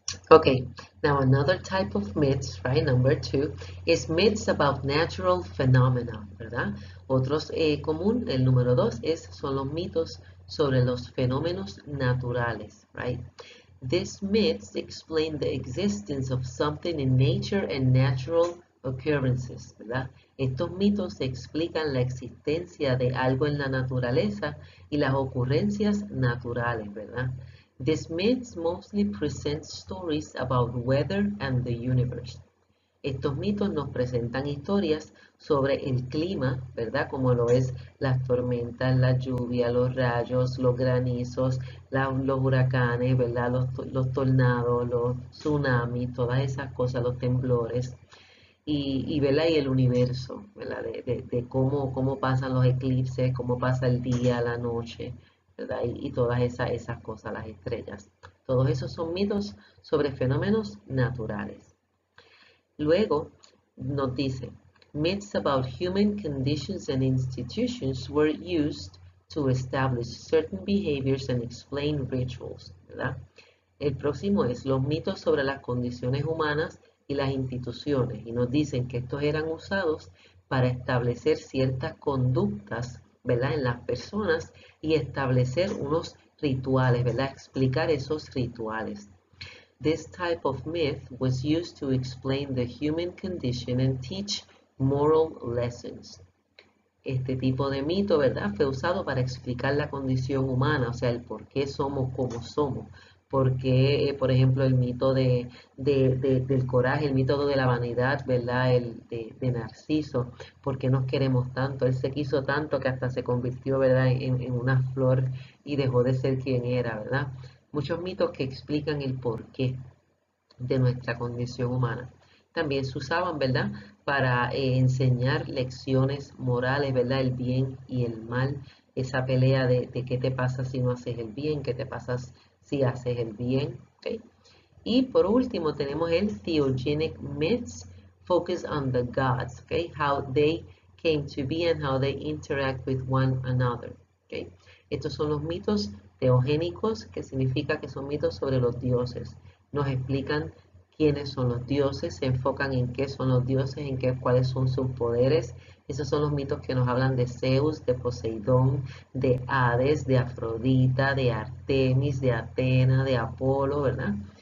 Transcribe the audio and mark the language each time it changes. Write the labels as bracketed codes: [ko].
[en] Okay, now another type of myths, right? Number two is myths about natural phenomena, [es] ¿verdad? Otros común, el número dos son los mitos sobre los fenómenos naturales, [en] right? These myths explain the existence of something in nature and natural occurrences, [es] ¿verdad? Estos mitos explican la existencia de algo en la naturaleza y las ocurrencias naturales, ¿verdad? [en] These myths mostly present stories about weather and the universe. [es] Estos mitos nos presentan historias sobre el clima, ¿verdad? Como lo es las tormentas, la lluvia, los rayos, los granizos, los huracanes, ¿verdad? Los tornados, los tsunamis, todas esas cosas, los temblores. ¿Verdad? Y el universo, ¿verdad? De cómo pasan los eclipses, cómo pasa el día, la noche, ¿verdad? Y todas esas cosas, las estrellas. Todos esos son mitos sobre fenómenos naturales. Luego nos dice, [en] myths about human conditions and institutions were used to establish certain behaviors and explain rituals, [es] ¿verdad? El próximo es los mitos sobre las condiciones humanas y las instituciones, y nos dicen que estos eran usados para establecer ciertas conductas, ¿verdad? En las personas y establecer unos rituales, ¿verdad? Explicar esos rituales. [en] This type of myth was used to explain the human condition and teach moral lessons. [es] Este tipo de mito, ¿verdad? Fue usado para explicar la condición humana, o sea, el por qué somos como somos. Por qué, por ejemplo, el mito del coraje, el mito de la vanidad, ¿verdad? El de Narciso, por qué nos queremos tanto. Él se quiso tanto que hasta se convirtió, ¿verdad? En una flor y dejó de ser quien era, ¿verdad? Muchos mitos que explican el porqué de nuestra condición humana. También se usaban, ¿verdad? Para enseñar lecciones morales, ¿verdad? El bien y el mal, esa pelea de qué te pasa si no haces el bien, qué te pasa si haces el bien, ¿ok? Y por último tenemos el [en] theogenic myths, focus on the gods, ¿ok? How they came to be and how they interact with one another, [es] ¿ok? Estos son los mitos teogénicos, que significa que son mitos sobre los dioses. Nos explican quiénes son los dioses, se enfocan en qué son los dioses, cuáles son sus poderes. Esos son los mitos que nos hablan de Zeus, de Poseidón, de Hades, de Afrodita, de Artemis, de Atena, de Apolo, ¿verdad?